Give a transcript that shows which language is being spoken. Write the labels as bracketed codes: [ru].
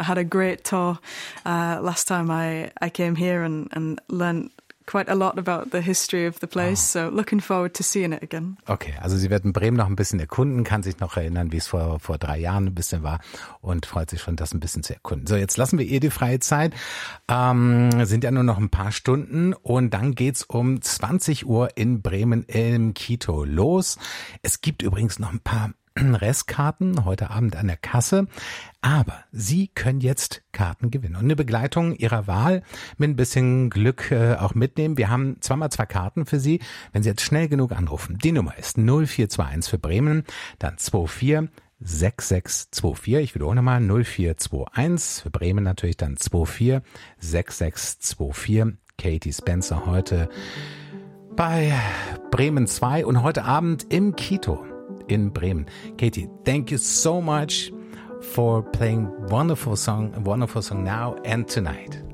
[en] I had a great tour last time I came here and learned quite a lot about the history of the place. Oh. So looking forward to seeing it again. [de] Okay, also sie wird in Bremen noch ein bisschen erkunden, kann sich noch erinnern, wie es vor 3 Jahren ein bisschen war und freut sich schon, das ein bisschen zu erkunden. So, jetzt lassen wir ihr die freie Zeit. Sind ja nur noch ein paar Stunden und dann geht's um 20 Uhr in Bremen im Kito los. Es gibt übrigens noch ein paar Restkarten heute Abend an der Kasse. Aber Sie können jetzt Karten gewinnen und eine Begleitung Ihrer Wahl mit ein bisschen Glück auch mitnehmen. Wir haben 2x2 Karten für Sie, wenn Sie jetzt schnell genug anrufen. Die Nummer ist 0421 für Bremen, dann 246624. Ich wiederhole nochmal 0421 für Bremen natürlich, dann 246624. Katie Spencer heute bei Bremen 2 und heute Abend im Kito in Bremen. [en] Katie, thank you so much for playing wonderful song now and tonight.